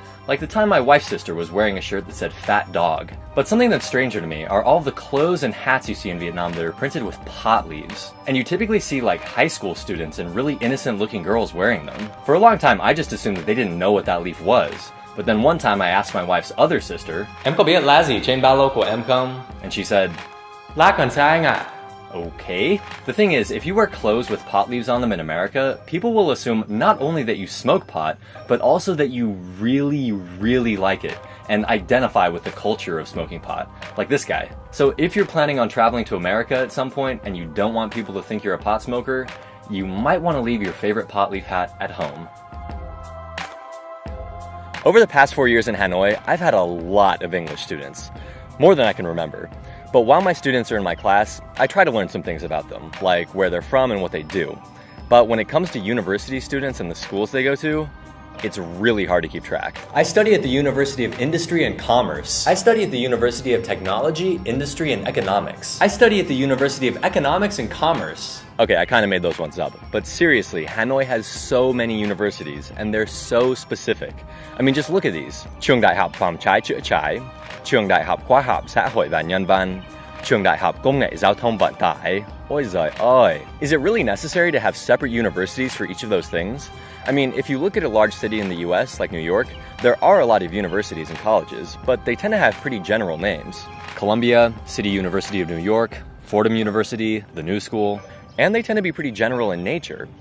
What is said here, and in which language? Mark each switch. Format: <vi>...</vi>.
<en>Like the time my wife's sister was wearing a shirt that said "fat dog." But something that's stranger to me are all the clothes and hats you see in Vietnam that are printed with pot leaves. And you typically see like high school students and really innocent looking girls wearing them. For a long time, I just assumed that they didn't know what that leaf was. But then one time I asked my wife's other sister,</en> <vi>Em có biết lá gì trên ba lô của em không?</vi> <en>and she said,</en> <vi>Lá còn sao anh ạ?</vi> <en>okay. The thing is, if you wear clothes with pot leaves on them in America, people will assume not only that you smoke pot, but also that you really, really like it and identify with the culture of smoking pot, like this guy. So if you're planning on traveling to America at some point and you don't want people to think you're a pot smoker, you might want to leave your favorite pot leaf hat at home. Over the past 4 years in Hanoi, I've had a lot of English students, more than I can remember. But while my students are in my class, I try to learn some things about them, like where they're from and what they do. But when it comes to university students and the schools they go to, it's really hard to keep track. I study at the University of Industry and Commerce. I study at the University of Technology, Industry and Economics. I study at the University of Economics and Commerce. Okay, I kind of made those ones up. But seriously, Hanoi has so many universities, and they're so specific. I mean, just look at these.</en> <vi>Trường Đại học Phòng cháy chữa cháy, Trường Đại học Khoa học Xã hội và Nhân văn, Trường Đại học Công nghệ Giao thông Vận tải. Ôi giời ơi.</vi> <en>Is it really necessary to have separate universities for each of those things? I mean, if you look at a large city in the US, like New York, there are a lot of universities and colleges, but they tend to have pretty general names. Columbia, City University of New York, Fordham University, the New School, and they tend to be pretty general in nature.</en>